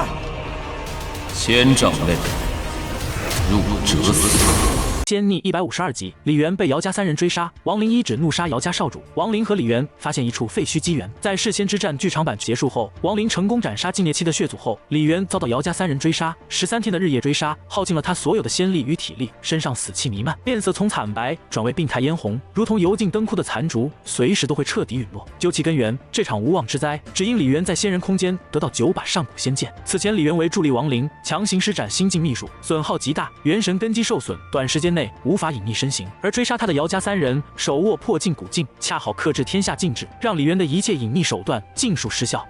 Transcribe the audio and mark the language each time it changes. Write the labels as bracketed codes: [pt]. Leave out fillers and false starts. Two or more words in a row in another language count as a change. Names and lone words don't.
[zh] 千丈內入折死！仙逆152集，李元被姚家3人追杀，王林一指怒杀姚家少主。王林和李元发現一處废墟机缘，在世仙之戰剧场版結束後，王林成功斩殺禁猎期的血祖後，李元遭到姚家3人追殺，13天的日夜追殺，耗盡了他所有的仙力與體力，身上死氣彌漫，面色從慘白轉為病態嫣紅，如同油盡燈枯的殘燭，隨時都會徹底隕落。究其根源，這場無妄之災只因李元在仙人空間得到9把上古仙劍。此前李元為助力王林，強行施展心境秘術，損耗極大，元神根基受損，短時間內無法隱匿身形，而追殺他的姚家3人手握破禁古鏡，恰好克制天下禁制，讓李元的一切隱匿手段盡數失效。